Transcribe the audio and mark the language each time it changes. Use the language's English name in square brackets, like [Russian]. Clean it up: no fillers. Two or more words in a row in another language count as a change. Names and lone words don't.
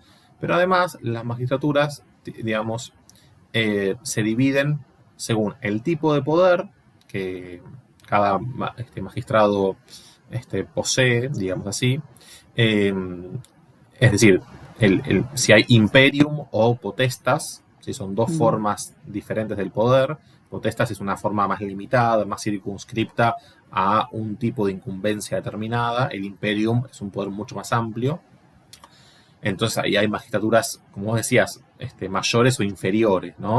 [Spanish] Pero además, las magistraturas, digamos, se dividen según el tipo de poder que cada magistrado posee, digamos así. Es decir, si hay imperium o potestas, si son dos formas diferentes del poder. Potestas es una forma más limitada, más circunscripta a un tipo de incumbencia determinada. El imperium es un poder mucho más amplio. Entonces ahí hay magistraturas, como vos decías, mayores o inferiores, ¿no?